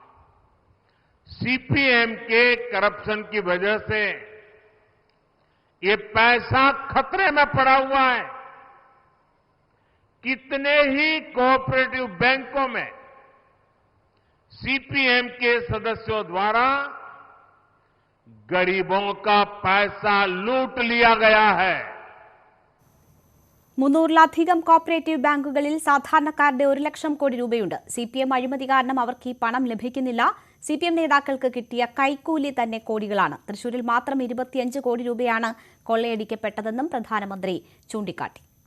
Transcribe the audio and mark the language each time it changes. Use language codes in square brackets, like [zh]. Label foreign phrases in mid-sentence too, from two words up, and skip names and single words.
[hi] सीपीएम के करप्शन की वजह से ये पैसा खतरे में पड़ा हुआ है। कितने ही कोऑपरेटिव बैंकों में सीपीएम के सदस्यों द्वारा गरीबों का पैसा लूट लिया गया है। [ml] 300-ലധികം കോപ്പറേറ്റീവ് ബാങ്കുകളിൽ സാധാരണക്കാരുടെ 1 ലക്ഷം കോടി രൂപയുണ്ട്. സിപിഎം അഴിമതി കാരണം അവർക്ക് ഈ പണം ലഭിക്കുന്നില്ല. സിപിഎം നേതാക്കൾക്ക് കിട്ടിയ കൈക്കൂലി തന്നെ കോടികളാണ്. തൃശൂരിൽ മാത്രം 25 കോടി രൂപയാണ് കൊള്ളയടിക്കപ്പെട്ടതെന്നും പ്രധാനമന്ത്രി ചൂണ്ടിക്കാട്ടി.